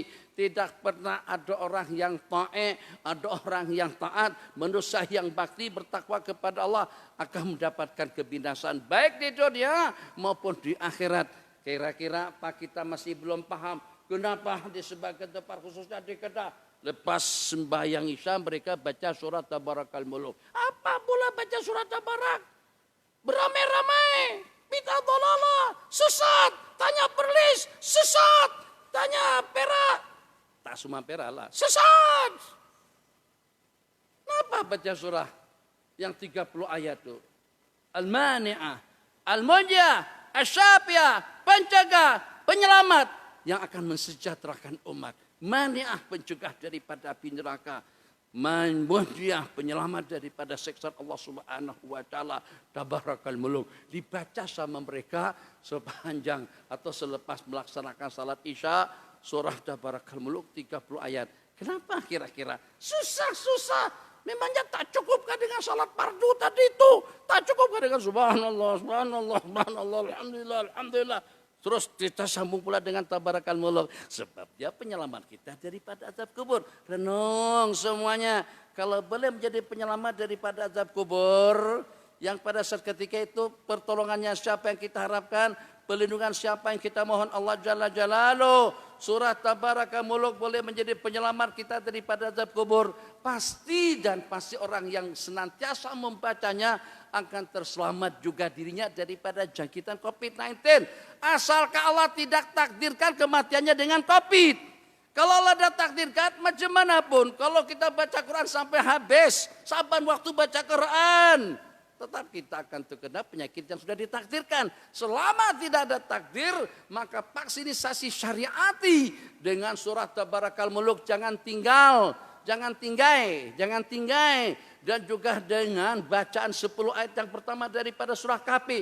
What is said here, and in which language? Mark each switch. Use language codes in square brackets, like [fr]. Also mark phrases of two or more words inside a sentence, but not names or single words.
[ms] Tidak pernah ada orang yang taat, ada orang yang taat, manusia yang bakti bertakwa kepada Allah akan mendapatkan kebinasan baik di dunia maupun di akhirat. Kira-kira apa kita masih belum paham kenapa di sebagian tempat khususnya di Kedah lepas sembahyang Isya mereka baca surat Tabarakal Muluk. Apa pula baca surat Tabarak? Beramai-ramai, [ar] bid'ah dhalalah, [ms] sesat, tanya perlis, sesat, tanya perak, tak semua perak lah, sesat. Kenapa baca surah yang 30 ayat itu? [ar] Al-Mani'ah, Al-Munjiyah, Asy-Syafiyah, [ms] penjaga, penyelamat yang akan mensejahterakan umat. Mani'ah pencegah daripada api neraka. Munjiyah penyelamat daripada siksa [ar] Allah Subhanahu wa taala. [ms] Tabarakal Muluk dibaca sama mereka sepanjang atau selepas melaksanakan salat Isya surah Tabarakal Muluk 30 ayat. Kenapa kira-kira? Susah. Memangnya tak cukupkah dengan salat fardu tadi itu? Tak cukupkah dengan [ar] subhanallah, alhamdulillah. [ms] Terus kita sambung pula dengan Tabarakal Muluk. Sebab dia penyelamat kita daripada azab kubur. Renung semuanya. Kalau boleh menjadi penyelamat daripada azab kubur, yang pada saat ketika itu pertolongannya siapa yang kita harapkan? Perlindungan siapa yang kita mohon? [ar] Allah Jalla Jalaluh. [ms] Surah Tabaraka Muluk boleh menjadi penyelamat kita daripada azab kubur. Pasti dan pasti orang yang senantiasa membacanya akan terselamat juga dirinya daripada jangkitan COVID-19. Asalkan Allah tidak takdirkan kematiannya dengan COVID. Kalau Allah dah takdirkan macam mana pun, kalau kita baca Quran sampai habis, saban waktu baca Quran, tetap kita akan terkena penyakit yang sudah ditakdirkan. Selama tidak ada takdir, maka vaksinisasi syariati dengan surah Tabarakal Muluk jangan tinggal, jangan tinggai. Dan juga dengan bacaan 10 ayat yang pertama daripada surah Kahfi.